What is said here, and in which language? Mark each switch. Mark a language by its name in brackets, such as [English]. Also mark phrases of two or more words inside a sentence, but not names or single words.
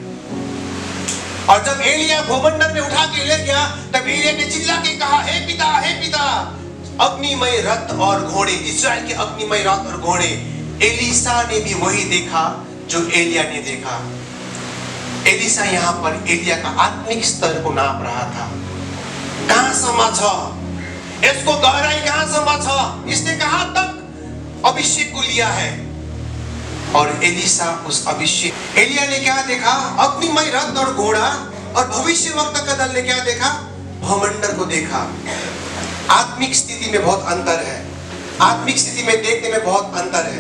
[Hindi] और जब एलिया भूमंडल में उठा के ले गया, तब एलिया ने चिल्ला के कहा, हे पिता, अग्निमय रथ और घोड़े, इस्राएल के अग्निमय रथ और घोड़े। एलिसा ने भी वही देखा जो एलिया ने देखा। एलिसा यहाँ पर एलिया का आत्मिक स्तर को नाप रहा था। [Nepali] कहां सम्म छ, [Hindi] इसको गहराई [Nepali] कहां सम्म छ, [Hindi] इसने कहां तक अभिषेक को लिया है। और एलिसा उस अभिषेक, एलिया ने क्या देखा? अग्निमय रथ और घोड़ा, और भविष्यवक्ता का दल ने क्या देखा? भूमंडल को देखा। आत्मिक स्थिति में बहुत अंतर है, आत्मिक स्थिति में देखने में बहुत अंतर है।